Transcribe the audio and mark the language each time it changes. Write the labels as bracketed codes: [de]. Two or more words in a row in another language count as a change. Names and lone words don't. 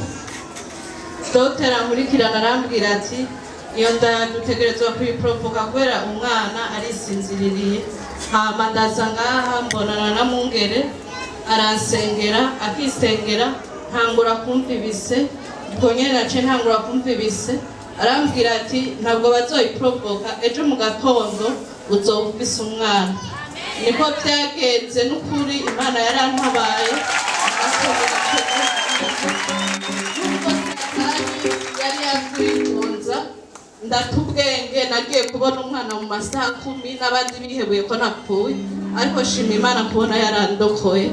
[rn] Dr. Ankurikirana arambwira ati iyo nda dutegerezwa kuyiprovoka kubera umwana arisinziririye. Hama ndaza ngaha mbonana na Mungere aransengera akisengera ntangura kumva ibise, ubwo nyene nace ntangura kumva ibise. Arambwira ati ntabwo bazoyiprovoka ejo mu gatondo uzovisa umwana. Niko byagenze n'ukuri Imana yarantabaye yari yakwitonza ndatubwenge nagiye kubona umwana mu masaha 10 n'abandi bihebuye ko napfuye, ariko shima Imana kubona yarandokoye.